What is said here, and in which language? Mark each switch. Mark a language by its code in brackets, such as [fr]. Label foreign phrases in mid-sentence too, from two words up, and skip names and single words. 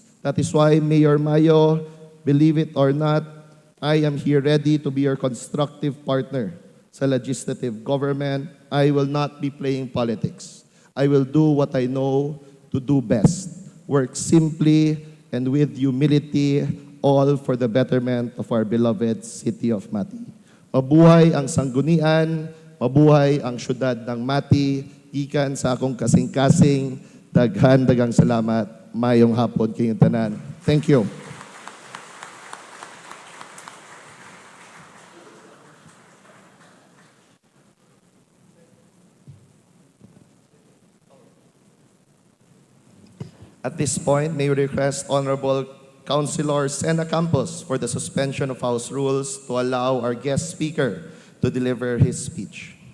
[en] That is why, Mayor Mayo, believe it or not, I am here ready to be your constructive partner sa legislative government. I will not be playing politics. I will do what I know to do best. Work simply and with humility, all for the betterment of our beloved city of Mati. [tl] Mabuhay ang sanggunian, mabuhay ang syudad ng Mati, [ceb] ikan sa akong kasing-kasing, daghang salamat, mayong hapon kayong tanan. [en] Thank you. At this point, may we request Honorable Councilor Sena Campos for the suspension of House rules to allow our guest speaker to deliver his speech.